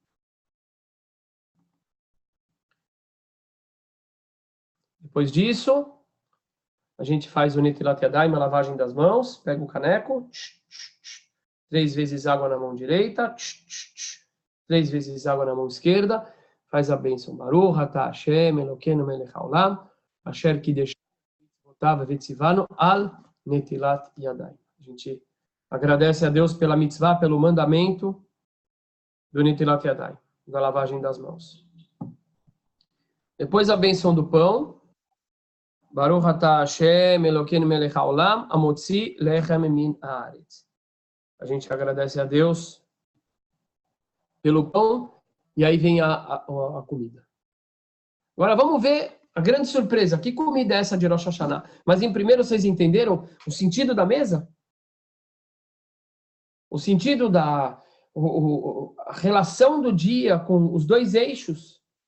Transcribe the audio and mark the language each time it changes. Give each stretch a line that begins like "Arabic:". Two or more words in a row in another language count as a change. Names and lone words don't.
Portuguese: Depois disso, a gente faz o
Hebrew: נטילת ידיים,
Portuguese: a lavagem das mãos, pega o caneco, 3 vezes água na mão direita, 3 vezes água na mão esquerda, faz a bênção.
Hebrew: ברוך אתה השם, אלוקינו מלך העולם, אשר קידשנו מצוותיו וציוונו על נטילת ידיים.
Portuguese: A gente agradece a Deus pela mitzvah, pelo mandamento do
Hebrew: נטילת ידיים,
Portuguese: da lavagem das mãos. Depois a bênção do pão.
Hebrew: ברוך אתה השם, אלוקינו מלך העולם, המוציא לחם מן הארץ.
Portuguese: A gente agradece a Deus pelo pão, e aí vem a comida. Agora vamos ver a grande surpresa. Que comida é essa de Rosh Hashanah? Mas em primeiro vocês entenderam o sentido da mesa? O sentido a relação do dia com os 2 eixos?